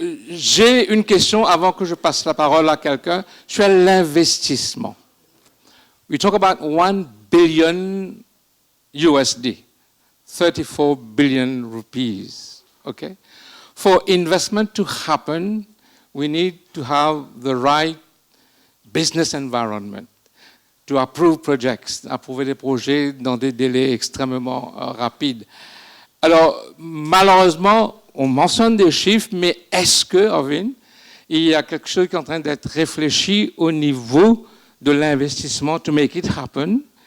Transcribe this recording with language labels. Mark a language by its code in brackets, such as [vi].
[fr] J'ai une question avant que je passe la parole à quelqu'un sur l'investissement. [en] We talk about 1 billion USD, 34 billion rupees. Okay? For investment to happen, we need to have the right business environment. To approve projects, [fr] approuver des projets dans des délais extrêmement rapides. Alors, malheureusement, on mentionne des chiffres, mais est-ce que, Arvind, il y a quelque chose qui est en train d'être réfléchi au niveau de l'investissement [en] to make it happen?